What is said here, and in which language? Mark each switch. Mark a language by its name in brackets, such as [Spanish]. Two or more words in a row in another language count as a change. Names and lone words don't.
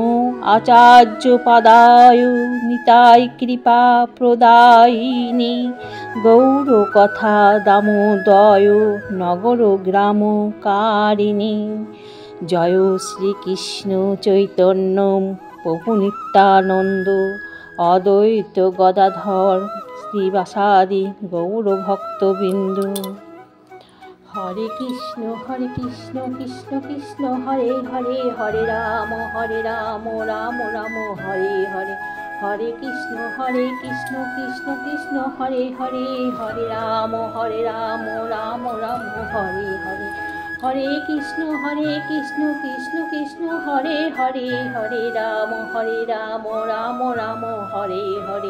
[Sanskrit] আচার্য পাদায় নিতাই কৃপা প্রদায়িনী গৌর কথা দামোদয় নগর গ্রাম কারিণী জয় শ্রীকৃষ্ণ চৈতন্য প্রভু নিত্যানন্দ অদ্বৈত গদাধর শ্রীবাসাদি গৌর ভক্তবৃন্দ। হরে কৃষ্ণ কৃষ্ণ কৃষ্ণ হরে হরে, হরে রাম রাম রাম হরে হরে। হরে কৃষ্ণ কৃষ্ণ কৃষ্ণ হরে হরে, হরে রাম রাম রাম হরে হরে। হরে কৃষ্ণ কৃষ্ণ কৃষ্ণ হরে হরে, হরে রাম রাম রাম হরে হরে।